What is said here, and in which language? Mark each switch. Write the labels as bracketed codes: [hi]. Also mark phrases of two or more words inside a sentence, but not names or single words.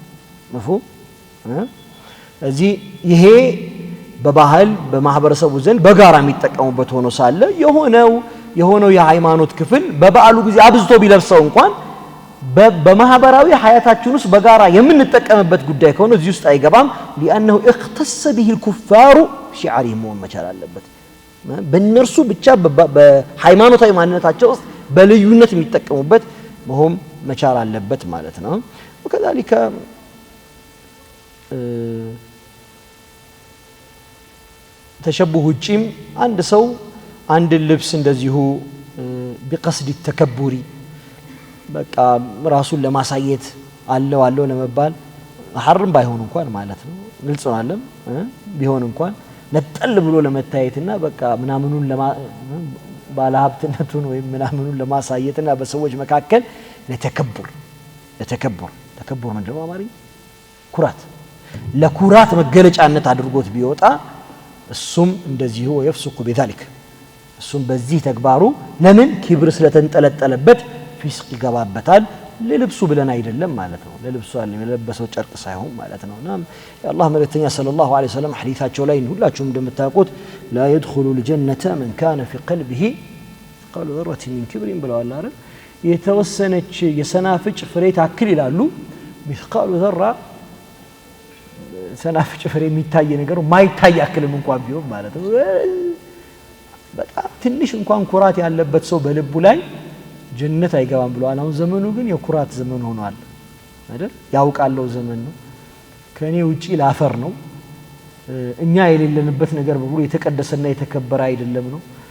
[am] መፍሁም እዚህ ይሄ በባህል በማህበረሰቡ ዘንድ በጋራ የሚጠቀሙበት ሆኖ ሳለ የሆነው የሃይማኖት ክፍል በበዓሉ ጊዜ አብዝቶ ቢለብሰው እንኳን በማህበራዊ ሐያታችን ውስጥ በጋራ የምንጠቀምበት ጉዳይ ከሆነ እዚህ ውስጥ አይገባም [ar] لانه اختص به الكفار شعارهم ومچال [am] አለበት በእነርሱ ብቻ በሃይማኖታዊ ማንነታቸው ውስጥ በልዩነት የሚጠቀሙበት መሆን መቻል አለበት ማለት ነው وكذلك ተሸብሁ ጪም አንድ ሰው አንድ ልብስ እንደዚሁ [ar] بقصد التكبر [am] በቃ ራሱን ለማሳየት አለው ለመባል ሐርም ባይሆን እንኳን ማለት ነው ግልጽ ነው አለም ቢሆን እንኳን ነጠል ብሎ ለመታየትና በቃ ምናምኑን ባለሀብትነቱን ወይ ምናምኑን ለማሳየትና በሰዎች መካከል ለተከበር ምንድነው አማርኛ ኩራት ለኩራት መገለጫነት አድርጎት ቢወጣ እሱም እንደዚሁ ወይፍሱኩ በذلك እሱም በዚህ ተግባሩ ለምን ኪብር ስለተንጠለጠለበት ፊስቅ ይገባበታል ለልብሱ ብለን አይደለም ማለት ነው ለልብሱ የለበሰው ጨርቅ ሳይሆን ማለት ነውና የአላህ መልእክተኛ ሰለላሁ ዐለይሂ ወሰለም ሐዲታቸው ላይ ሁላችሁም እንደምታውቁት [ar] لا يدخل الجنة من كان في قلبه قالوا ذرة من كبر [am] ብለዋል አይደል የተወሰነች የሰናፍጭ ፍሬ ታክል ይላሉ [ar] مثقال ذرة [am] ሰናፍጭ ፍሬ የሚታይ ነገር ማይታይ ያክልም እንኳን ቢሆን ማለት ነው በጣም ትንሽ እንኳን ኩራት ያለበት ሰው በልቡ ላይ ጀነት አይገባም ብለዋል አሁን ዘመኑ ግን የኩራት ዘመን ሆኗል አይደል ያውቃለው ዘመን ነው ከኔ ውጪ ላፈር ነው እኛ የሌለንበት ነገር በሙሉ የተቀደሰና የተከበረ አይደለም ነው